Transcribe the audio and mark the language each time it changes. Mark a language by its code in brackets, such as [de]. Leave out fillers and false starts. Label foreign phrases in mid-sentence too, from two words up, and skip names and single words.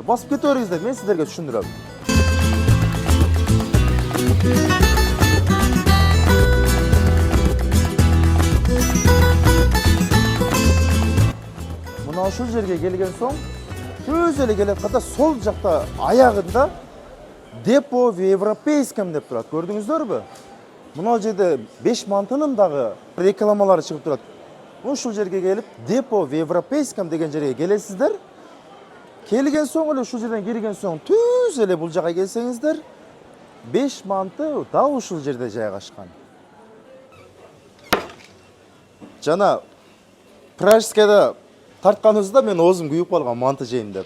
[ky] Басып кете бериңиздер, мен сиздерге түшүндүрөм. Мына ушул жерге келген соң, көз эле келет ката сол жакта аягында [ru] депо в европейском [ky] деп турат. Көрдүңүздөрбү? Мына жерде 5 мантынын дагы рекламалары чыгып турат. Ушул жерге келип, [ru] депо в европейском [ky] деген жерге келесиздер. Келген соң эле ушул жерден кирген соң түз эле бул жака келсеңиздер, 5 манты да ушул жерде жайгашкан. Жана Пражскада тартканыбызда мен оозум күйүп калган манты жейм деп.